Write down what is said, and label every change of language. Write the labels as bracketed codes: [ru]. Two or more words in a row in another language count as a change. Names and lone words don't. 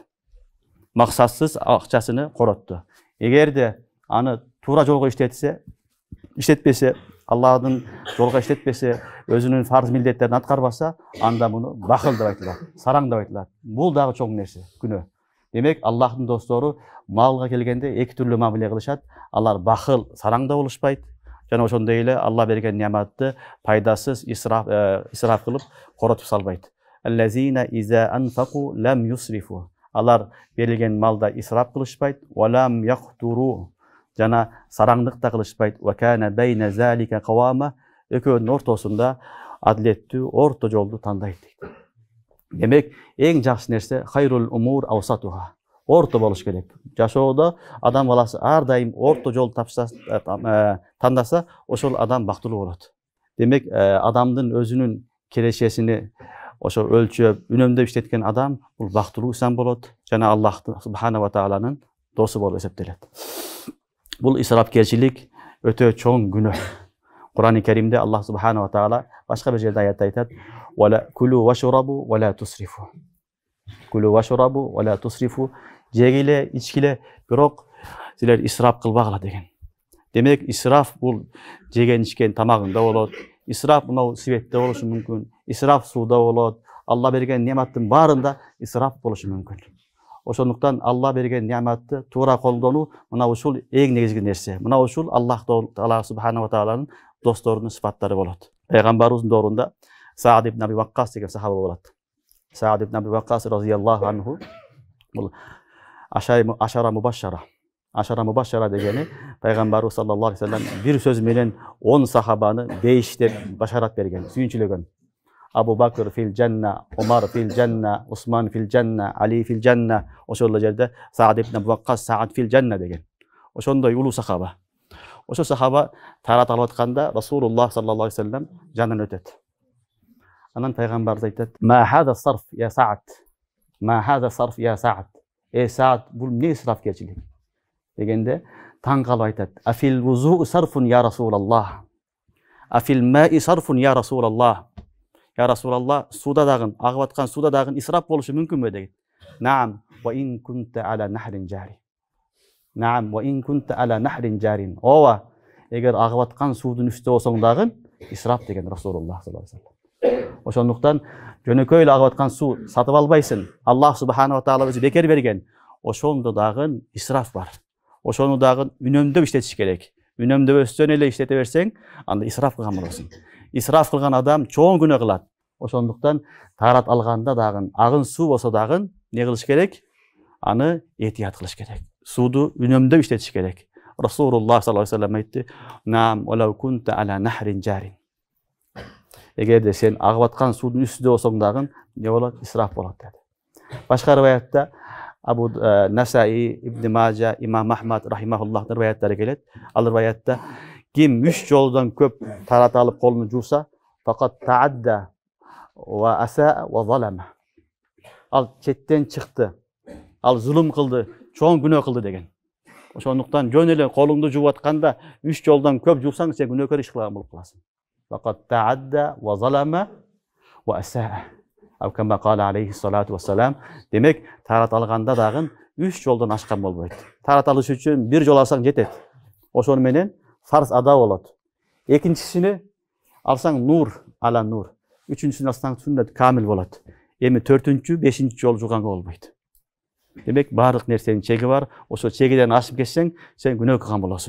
[ky] Максатсыз акчасыны коротту. Эгерде аны туура жолго иштетпесе, Аллахтын жолго иштетпесе, өзүнүн фарз милдеттерин аткарбаса, анда буну бакыл деп айтылат, сараң деп айтылат. Бул дагы чоң нерсе, күнөө. Демек, Аллахтын достору малга келгенде эки түрлүү мамиле кылышат. Алар бакыл, сараң да болушпайт. Жана ошондой эле Алла берген неаматты пайдасыз исраф кылып коротуп салбайт. [ar] الذين إذا أنفقوا لم يسرفوا. [ky] Алар берилген малда исраф кылышпайт. [ar] ولم يقتروا. [ky] Жана сараңдык да кылышпайт. [ar] وكان بين ذلك قواما. [ky] Экөөнүн ортосунда адилеттүү орто жолду тандайт. Демек, эң жакшы нерсе [ar] خير الأمور أوسطها. [ky] Орто болуш керек. Жашоодо адам баласы ар дайым орто жол тандаса, ошол адам бактылуу болот. Демек, адамдын өзүнүн кирешесини ошо өлчөп, үнөмдөп иштеткен адам бул бактылуу инсан болот жана [ar] الله سبحانه وتعالى [ky] досу болуп эсептелет. Бул исрафкерчилик өтө чоң күнөө. Кур'ан-ы Керимде [ar] الله سبحانه وتعالى [ky] башка бир жерде аятта айтат: [ar] "وكلوا واشربوا ولا تسرفوا". كلوا واشربوا ولا تسرفوا. [ky] Жегиле, ичкиле, бирок силер исраф кылбагыла деген. Демек, исраф бул жеген ичкен тамагында болот. Исраф мынау светте болушу мүмкүн. Исраф сууда болот. Алла берген неаматтын баарында исраф болушу мүмкүн. Ошондуктан Алла берген неаматты туура колдонуу мына ушул эң негизги нерсе. Мына ушул [ar] الله تعالى سبحانه وتعالى [ky] досторунун сыпаттары болот. Пайгамбарыбыздын доорунда Саад ибн Аби Ваккас деген сахаба болот. Саад ибн Аби Ваккас [ar] رضي الله عنه [ky] бул [ar] العشرة المبشرة [ky] дегени пайгамбарыбыз [ar] صلى الله عليه وسلم [ky] бир сөз менен 10 сахабаны бейиштеп башарат берген, сүйүнчүлөгөн. [ar] أبو بكر في الجنة، عمر في الجنة، عثمان في الجنة، علي في الجنة. [ky] Ошол жерде Саад ибн Аби Ваккас [ar] سعد في الجنة [ky] деген. Ошондой улуу сахаба. Ошо сахаба тарат алып атканда Расулуллах [ar] صلى الله عليه وسلم [ky] жанынан өтөт. Анан пайгамбарыбыз айтат: [ar] "ما هذا السرف يا سعد. ما هذا السرف يا سعد." [ky] Саад, бул эмне исрафкерчилик? Дегенде таң калып айтат: [ar] "أفي الوضوء سرف يا رسول الله. أفي الماء سرف يا رسول الله." يا رسول الله, [ky] суда дагы, агып аткан суда дагы исраф болушу мүмкүнбү деген. [ar] Наам, وإن كنت على نهر جار. نعم، وإن كنت على نهر جار. [ky] Ооба, эгер агып аткан суудун үстүндө болсоң дагы исраф деген Расулуллах [ar] صلى الله عليه وسلم. [ky] Ошондуктан жөнөкөй эле агып аткан суу сатып албайсың. [ar] الله سبحانه وتعالى [ky] өзү бекер берген. Ошондо дагы исраф бар. Ошону дагы үнөмдөп иштетиш керек. Үнөмдөбөстөн эле иштете берсең, анда исраф кылган болосуң. Исраф кылган адам чоң күнөө кылат. Ошондуктан тарат алганда дагы агын суу болсо дагы не кылыш керек? Аны этият кылыш керек. Сууду үнөмдөп иштетиш керек. Расулуллах [ar] صلى الله عليه وسلم [ky] айтты: [ar] "نعم، ولو كنت على نهر جار." [ky] Эгерде сен агып аткан суудун үстүндө болсоң дагы не болот? Исраф болот деди. Башка риваятта Абу Насаи, Ибн Мажа, Имам Ахмад рахимахуллахтын риваяттары келет. Ал риваятта ким 3 жолдон көп тарат алып колуну жууса, [ar] فقد تعدى وأساء وظلم. [ky] Ал четтен чыкты. Ал зулум кылды, чоң күнөө кылды деген. Ошондуктан жөн эле колуңду жууп атканда 3 жолдон көп жуусаң, сен күнөөкөр иш кылган болуп каласың. [ar] فقد تعدى وظلم وأساء. أو كما قال عليه الصلاة والسلام. [ky] Demek tarat alganda dagы 3 жолдон ашкан болбойт. Тарат алыш үчүн 1 жол алсаң жетет. Ошону менен фарз ада болот. Экинчисини алсаң [ar] نور على نور. [ky] Үчүнчүсүн алсаң сүннет камил болот. Эми 4-чү, 5-чи жол жуганга болбойт. Демек баардык нерсенин чеги бар. Ошо чегиден ашып кетсең, сен күнөө кылган болосуң.